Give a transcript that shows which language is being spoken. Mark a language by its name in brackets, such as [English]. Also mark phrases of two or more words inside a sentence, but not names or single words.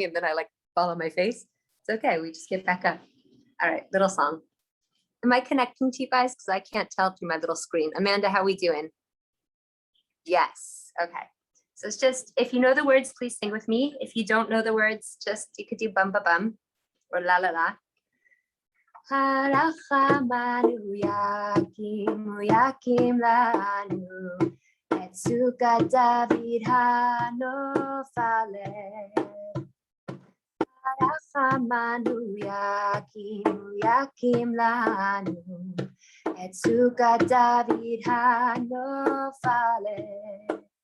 [English] And then I like fall on my face. It's okay. We just get back up. All right, little song. Am I connecting to you guys? Because I can't tell through my little screen. Amanda, how we doing? Yes. Okay. So it's just, if you know the words, please sing with me. If you don't know the words, just, you could do bum ba bum or la la la. [Hebrew] הרחמן יקים לנו את סוכת דוד הנופלת. הרחמן יקים לנו את סוכת דוד הנופלת.